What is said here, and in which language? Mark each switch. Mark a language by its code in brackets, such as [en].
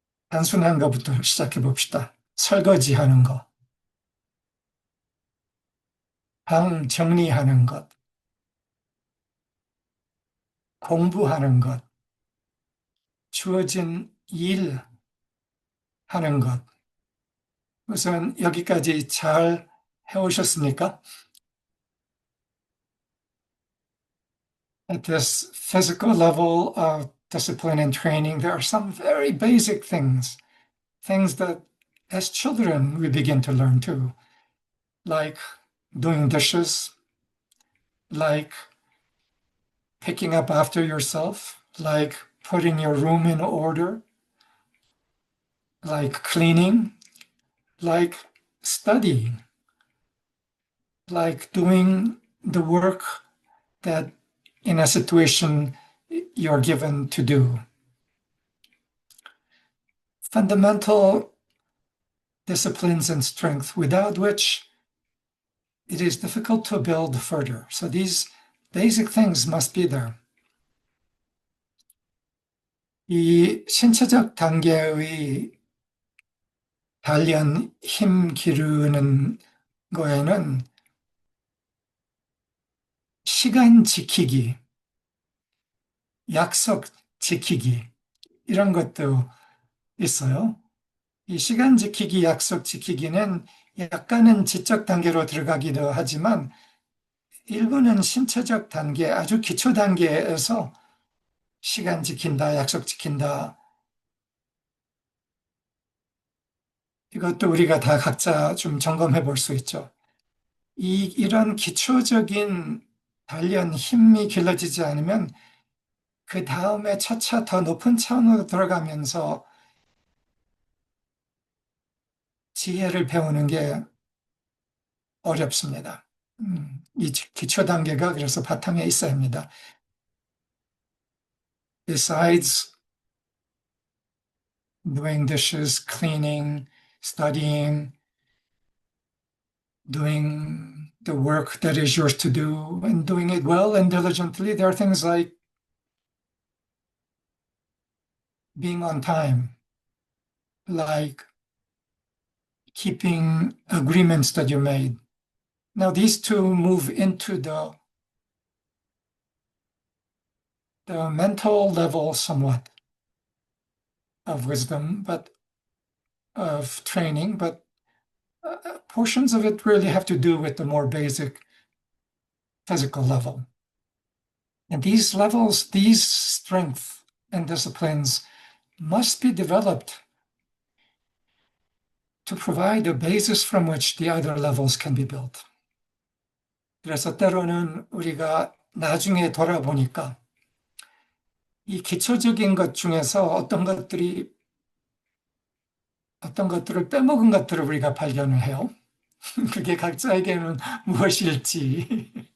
[ko] 단순한 것부터 시작해 봅시다. 설거지하는 것, 방 정리하는 것, 공부하는 것, 주어진 일 하는 것. 우선 여기까지 잘 해오셨습니까? [en] At this physical level of discipline and training, there are some very basic things that as children we begin to learn too, like doing dishes, like picking up after yourself, like putting your room in order, like cleaning, like studying, like doing the work that in a situation you're given to do. Fundamental disciplines and strength without which it is difficult to build further. So these basic things must be there. [ko] 이 신체적 단계의 단련, 힘 기르는 거에는 시간 지키기, 약속 지키기, 이런 것도 있어요. 이 시간 지키기, 약속 지키기는 약간은 지적 단계로 들어가기도 하지만 일부는 신체적 단계, 아주 기초 단계에서 시간 지킨다, 약속 지킨다. 이것도 우리가 다 각자 좀 점검해 볼 수 있죠. 이런 기초적인 단련, 힘이 길러지지 않으면 그 다음에 차차 더 높은 차원으로 들어가면서 지혜를 배우는 게 어렵습니다. 이 기초 단계가 그래서 바탕에 있어야 합니다. [en] Besides doing dishes, cleaning, studying, doing the work that is yours to do and doing it well and diligently, there are things like being on time, like keeping agreements that you made. Now, these two move into the mental level somewhat of wisdom, but of training, but portions of it really have to do with the more basic physical level. And these levels, these strength and disciplines must be developed to provide a basis from which the other levels can be built. [ko] 그래서 때로는 우리가 나중에 돌아보니까 이 기초적인 것 중에서 어떤 것들을 빼먹은 것들을 우리가 발견을 해요. 그게 각자에게는 무엇일지.